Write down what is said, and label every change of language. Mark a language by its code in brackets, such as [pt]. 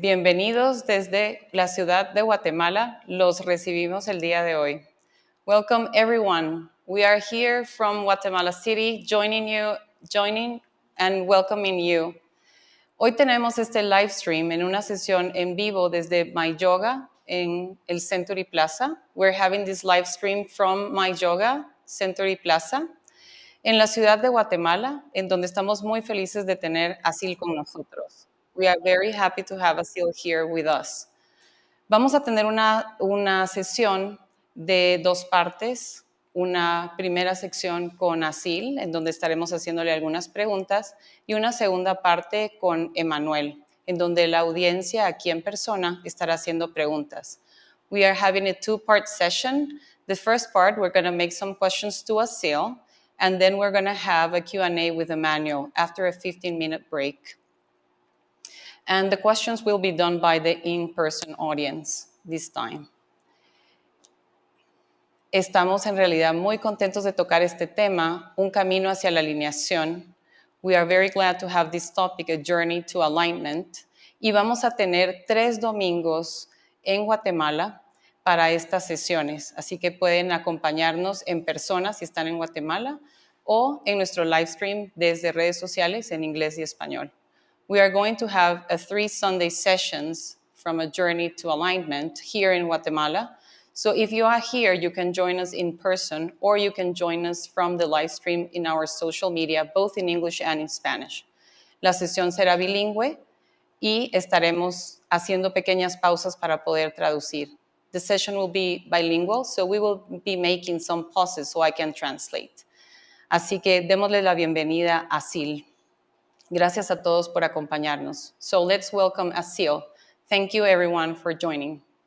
[es] Bienvenidos desde la ciudad de Guatemala. Los recibimos el día de hoy. [en] Welcome everyone. We are here from Guatemala City, joining and welcoming you. [es] Hoy tenemos este live stream en una sesión en vivo desde My Yoga en el Century Plaza. [en] We're having this live stream from My Yoga, Century Plaza, [es] en la ciudad de Guatemala, en donde estamos muy felices de tener a Asil con nosotros. [en] We are very happy to have Asil here with us. [es] Vamos a tener una sesión de 2 partes. Una primera sección con Asil, en donde estaremos haciéndole algunas preguntas, y una segunda parte con Emmanuel, en donde la audiencia aquí en persona estará haciendo preguntas. [en] We are having a 2-part session. The first part, we're going to make some questions to Asil, and then we're going to have a Q&A with Emmanuel after a 15-minute break. And the questions will be done by the in-person audience this time. [es] Estamos en realidad muy contentos de tocar este tema, un camino hacia la alineación. [en] We are very glad to have this topic, a journey to alignment. [es] Y vamos a tener 3 domingos en Guatemala para estas sesiones. Así que pueden acompañarnos en persona si están en Guatemala o en nuestro live stream desde redes sociales en inglés y español. [en] We are going to have 3 Sunday sessions from a journey to alignment here in Guatemala. So if you are here, you can join us in person or you can join us from the live stream in our social media, both in English and in Spanish. [es] La sesión será bilingüe y estaremos haciendo pequeñas pausas para poder traducir. [en] The session will be bilingual, so we will be making some pauses so I can translate. [es] Así que démosle la bienvenida a Asil. Gracias a todos por acompañarnos. [en] So let's welcome Asil. Thank you everyone for joining.